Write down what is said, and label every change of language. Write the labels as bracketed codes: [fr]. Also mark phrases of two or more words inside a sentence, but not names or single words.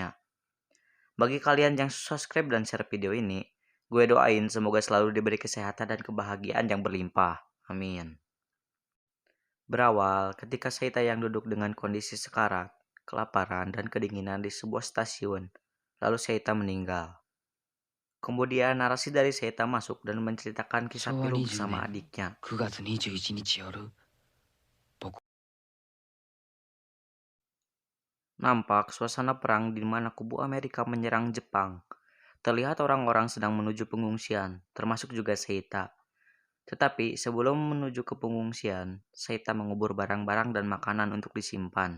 [id] Bagi kalian yang subscribe dan share video ini, gue doain semoga selalu diberi kesehatan dan kebahagiaan yang berlimpah. Amin. Berawal ketika Seita yang duduk dengan kondisi sekarat, kelaparan, dan kedinginan di sebuah stasiun, lalu Seita meninggal. Kemudian narasi dari Seita masuk dan menceritakan kisah [ja] 昭和 [id] pilu [ja] 20 [id] bersama [ja] 年 [id] adiknya. [ja] 9月21日夜、僕 [id] Nampak suasana perang di mana kubu Amerika menyerang Jepang. Terlihat orang-orang sedang menuju pengungsian, termasuk juga Seita. Tetapi sebelum menuju ke pengungsian, Seita mengubur barang-barang dan makanan untuk disimpan.